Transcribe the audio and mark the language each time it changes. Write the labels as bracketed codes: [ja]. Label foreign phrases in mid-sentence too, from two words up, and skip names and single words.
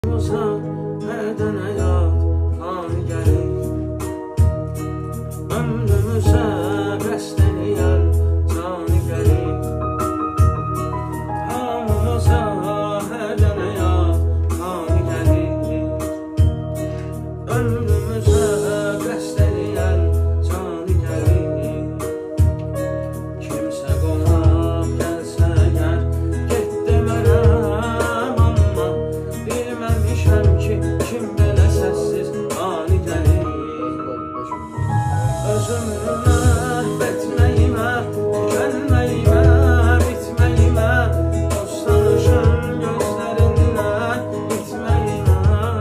[tr] Nereden hayat fani gelir, ömrümüze besleyen cani gelir. Hamımıza nereden hayat fani gelir, ömrümüze besleyen cani gelir. [az] Kimse qonaq gəlsə əgər, get demərəm, amma bilməmişəm ki, kim belə səssiz ani gəlir. Özümü məhv etməyimə, tükənməyimə, bitməyimə, dostlanışın gözlərindən bitməyimə.